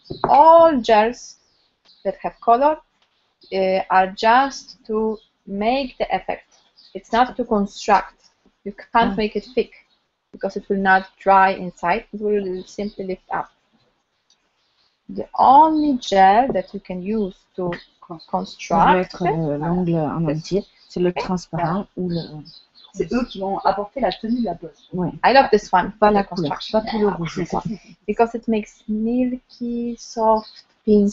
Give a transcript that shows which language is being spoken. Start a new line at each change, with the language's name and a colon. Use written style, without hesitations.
English: All gels that have color are just to make the effect. It's not to construct. You can't make it thick because it will not dry inside. It will simply lift up. The only gel that you can use to construct.
French: L'angle en entier, c'est le transparent ou le. C'est eux qui vont apporter la tenue de la pose. Ouais.
English: I love this one.
French: Pas la couleur, pas tout le rouge.
English: Because it makes milky, soft, pink